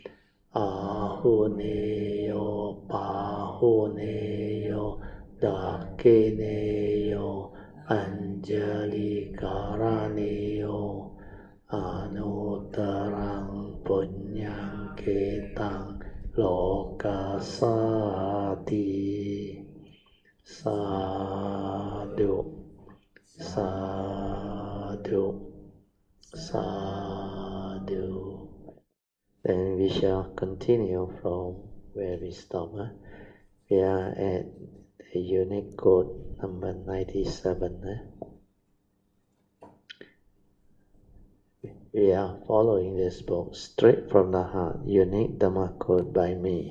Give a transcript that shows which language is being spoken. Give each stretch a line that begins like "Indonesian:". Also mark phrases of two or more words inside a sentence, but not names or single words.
Pali: Ahuneyo Pahuneyo Dakineyo Anjali Karaneyo Anuttarang Punyang Ketang Lokasati Sadhu Sadhu Sadhu.
English: Then we shall continue from where we stop. We are at the unique code number 97. We are following this book straight from the heart, unique Dhamma code by me.